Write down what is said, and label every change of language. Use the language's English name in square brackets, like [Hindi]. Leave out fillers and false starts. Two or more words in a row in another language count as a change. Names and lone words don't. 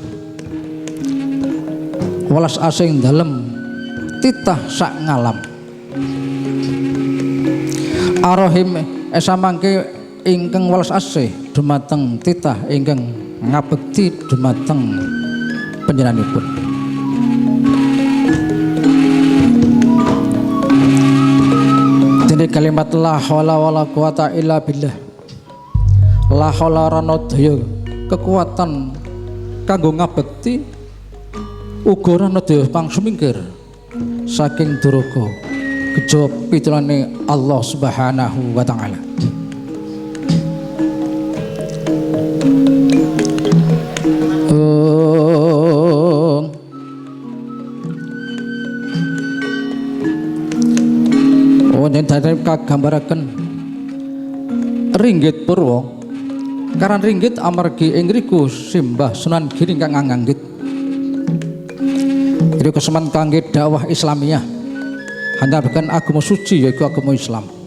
[Javanese] welas asing dalem titah sak ngalam, Ar-Rahim esamangke ingkang welas asih dumateng titah ingkang ngabekti dumateng panjenenganipun. Dene kalimat [Arabic] لا حول ولا قوة إلا بالله. لا حول [Javanese] rana daya kekuatan kanggo ngabekti uga rana daya pangsumingkir saking duraka kejaba pitulane [Arabic] الله سبحانه وتعالى. [Javanese] Wonten dhateng kagambaraken ringgit purwa karan ringgit amargi ing riku simbah Sunan Giri kang nganggit riku keseman kangge dakwah Islamiyah handhapaken agama suci yaiku agama Islam.